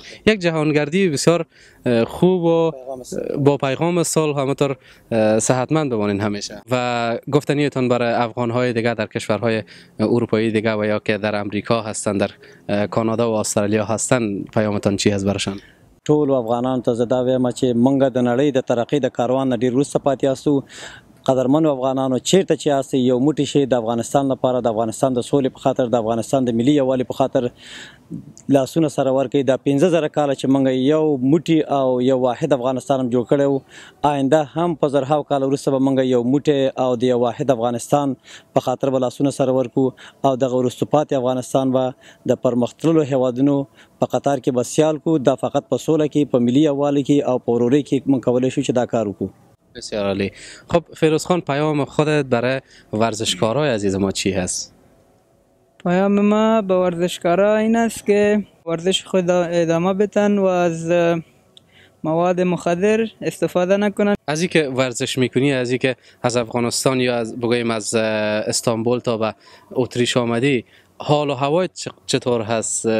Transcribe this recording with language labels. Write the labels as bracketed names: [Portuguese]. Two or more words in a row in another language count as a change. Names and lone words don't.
[Persian] یک جهانگردی بسیار خوب و با پیغام صلح همونطور صحتمند بمانین همیشه. و گفتنیتون برای افغان‌های دیگه در کشورهای اروپایی دیگه و یا که در امریکا هستن، در کانادا و استرالیا هستن، پیامتون چی است برشان؟ [Pashto] ټول افغانان ته زه دا وایم چې موږ د نړۍ د ترقۍ د کاروان نه ډېر وروسته پاتې یاستو. قدرمنو افغانانو چیرته چې یاستئ یو موټی شئ د افغانستان لپاره، د افغانستان د سولې په خاطر، د افغانستان د ملي یووالي په خاطر لاسونه سره ورکړئ. دا 15,000 کاله چې موږ یو موټی او یو واحد افغانستان هم جوړ کړی و، آینده هم په زرهاو کاله وروسته به موږ یو موټی او د یو واحد افغانستان په خاطر به لاسونه سره ورکړو او دغه وروسته پاتې افغانستان به د پرمختللو هیوادونو په قطار کې به سیال کړو. دا فقط په سوله کې، په ملي یووالي کې او په ورورۍ کې موږ کولی شو چې دا کار وکړو. [Persian] بسیار عالی. خب فیروز خان، پیام خودت برای ورزشکارای عزیز ما چی هست؟ پیام ما به ورزشکارا این است که ورزش خود ادامه بدن و از مواد مخدر استفاده نکنن. از اینکه ورزش میکنی، از اینکه از افغانستان یا از بگویم از استانبول تا به اتریش آمدی، حال و هوای چطور هست؟